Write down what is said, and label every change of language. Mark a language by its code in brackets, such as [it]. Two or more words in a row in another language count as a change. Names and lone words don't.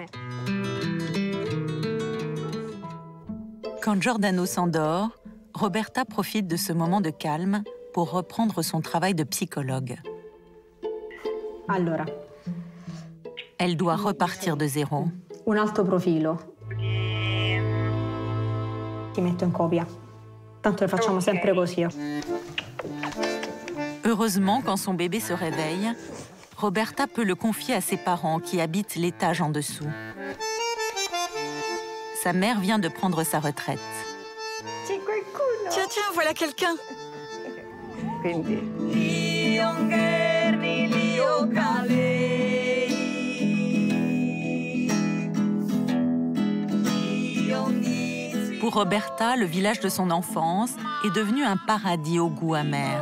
[fr] Quand Giordano s'endort, Roberta profite de ce moment de calme pour reprendre son travail de psychologue. Elle doit repartir de zéro. [it] Un alto profilo. Ti metto in copia. Tanto le facciamo sempre così. [fr] Heureusement, quand son bébé se réveille, Roberta peut le confier à ses parents qui habitent l'étage en dessous. Sa mère vient de prendre sa retraite. Tiens, tiens, voilà quelqu'un. Pour Roberta, le village de son enfance est devenu un paradis au goût amer.